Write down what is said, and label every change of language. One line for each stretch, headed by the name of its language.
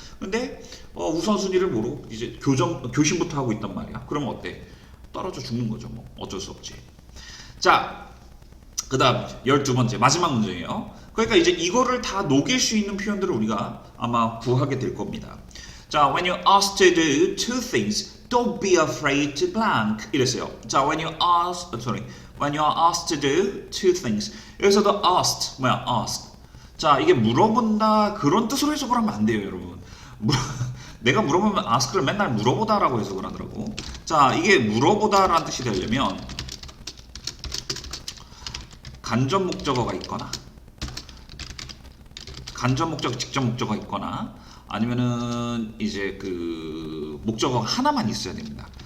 Korean: 근데 우선순위를 모르고 이제 교신부터 하고 있단 말이야. 그러면 어때? 떨어져 죽는 거죠. 뭐 어쩔 수 없지. 자, 그다음 12번째 마지막 문제예요. 그러니까 이제 이거를 다 녹일 수 있는 표현들을 우리가 아마 구하게 될 겁니다.
English: 자, when you're asked to do two things, don't be afraid to blank.
Korean: 이랬어요.
English: 자, when you're asked to do two things.
Korean: 여기서도 asked 뭐야?
English: ask.
Korean: 자, 이게 물어본다 그런 뜻으로 해석을 하면 안 돼요, 여러분. 내가 물어보면 ask를 맨날 물어보다라고 해석을 하더라고. 자, 이게 물어보다라는 뜻이 되려면 간접 목적어가 있거나 간접 목적, 직접 목적어가 있거나 아니면은 이제 그 목적어가 하나만 있어야 됩니다.